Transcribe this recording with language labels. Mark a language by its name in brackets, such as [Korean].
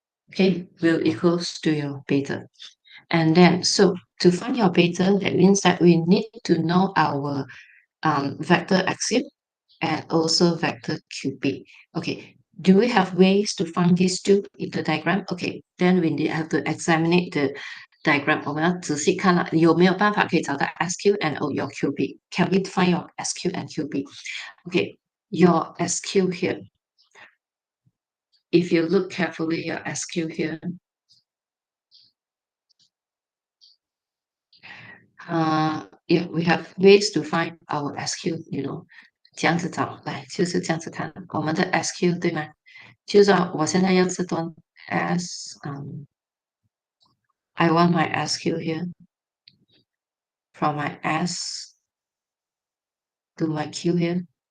[English] Okay, will equals to your beta. And then, so to find your beta, that means that we need to know our vector axiom and also vector QB. Okay, do we have ways to find these two in the diagram? Okay, then we have to examine the diagram. [Chinese] 我们要仔细看了，有没有办法可以找到 SQ [English] and your QB? Can we find your SQ and QB? Okay, your SQ here. If you look carefully, your SQ here. Yeah, we have ways to find our SQ, [Chinese] 这样子找，来就是这样子看我们的 SQ 对吗？就是说我现在要这段 [English] S, I want my SQ here from my S to my Q here.